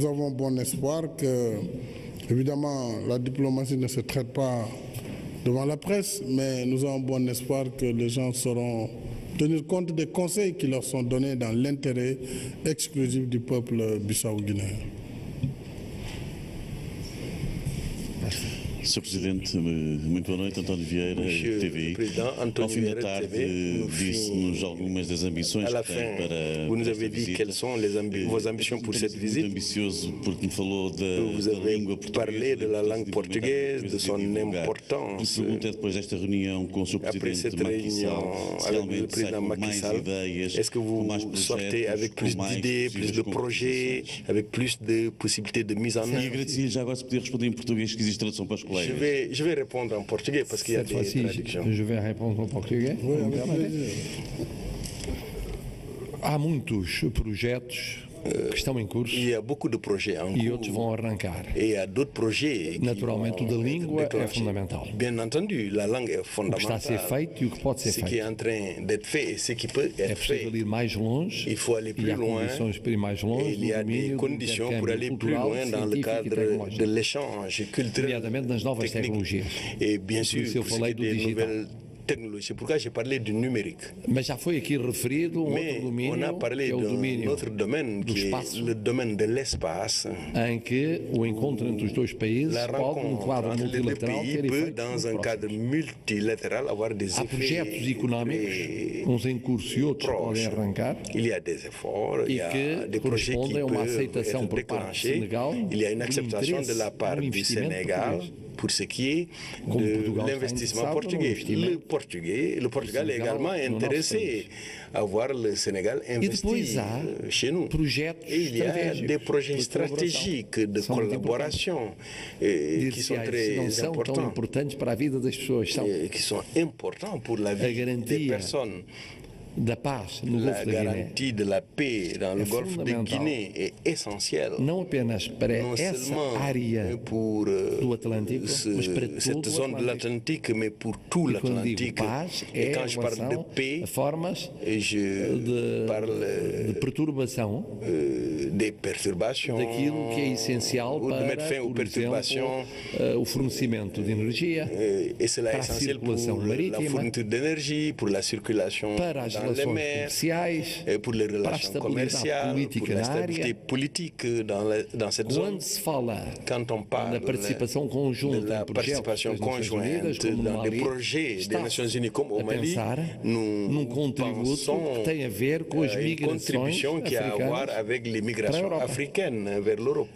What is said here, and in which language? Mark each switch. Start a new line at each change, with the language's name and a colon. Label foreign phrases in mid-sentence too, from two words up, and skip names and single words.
French: Nous avons bon espoir que Évidemment, la diplomatie ne se traite pas devant la presse, mais nous avons bon espoir que les gens sauront tenir compte des conseils qui leur sont donnés dans l'intérêt exclusif du peuple bissau-guinéen.
Portuguese: Sr. Presidente, muito boa noite. António Vieira, TV. Ao fim da tarde, disse-nos algumas das ambições que tem para
French: vous nous avez dit quelles sont vos ambitions pour cette visite.
Portuguese: Ambicioso porque me falou
French: vous avez parlé de la langue portugaise, de son importance.
Portuguese: Pergunta depois desta reunião com o Sr. Presidente Macky Sall,
French: avec le président Macky Sall, est-ce que vous sortez avec plus d'idées, plus de projets, avec plus de possibilités de mise en œuvre?
Portuguese: E agradecia já agora se podia responder em português, que existe tradução para os colegas.
French: Je vais répondre en portugais parce qu'il y a des traductions. Je vais répondre en portugais.
Portuguese: Há muitos projetos que estão em curso.
French: Il y a beaucoup de projets en cours.
Portuguese: E outros vão arrancar.
French: Et il y a d'autres projets.
Portuguese: Naturalmente, o da língua é fundamental.
French: Bien entendu, la langue est fondamentale.
Portuguese: O que está a ser feito e o que pode ser feito.
French: Ce qui est en train d'être fait et ce qui peut être fait.
Portuguese: É preciso ir mais longe.
French: Il faut aller plus loin. Il y a des conditions pour aller plus loin dans le cadre de l'échange culturel, technique. Et bien sûr, pour ce qui est des nouvelles technologie. C'est pourquoi j'ai parlé du numérique.
Portuguese: Mas já foi aqui referido outro domínio,
French: on a parlé d'un autre domaine qui est le domaine de l'espace.
Portuguese: Em que o encontro entre os dois países pode, num quadro multilateral, ter efeitos
French: dans un cadre multilatéral, avoir des effets.
Portuguese: Há projetos económicos, uns em curso e outros podem arrancar.
French: Il y a des efforts, il y a des projets qui peuvent être déclenchés. Il y a une acceptation de la part du Sénégal pour ce qui est de l'investissement portugais. Le Portugal est également intéressé à voir le Sénégal investir chez nous. Et il y a des projets stratégiques de collaboration qui sont très importants, qui sont importants pour la vie des personnes.
Portuguese: Da paz no
French: la
Portuguese: Golfo da
French: garantie de la paix dans le Golfe de Guinée est essentielle.
Portuguese: Não apenas para essa área do Atlântico, mas para
French: cette zone de l'Atlantique, mais pour tout l'Atlantique. Et quand je parle de paix, je parle
Portuguese: de perturbação,
French: des perturbations,
Portuguese: daquilo que é essencial para, por exemplo, o fornecimento de energia, para a circulação marítima,
French: la fourniture d'énergie, pour la circulation dans les mers, pour les relations commerciales, pour la stabilité politique dans cette zone. Quand on parle de la participation conjointe dans des projets des Nations Unies comme au Mali, nous pensons une contribution qui a à voir avec les migrations africaines vers l'Europe.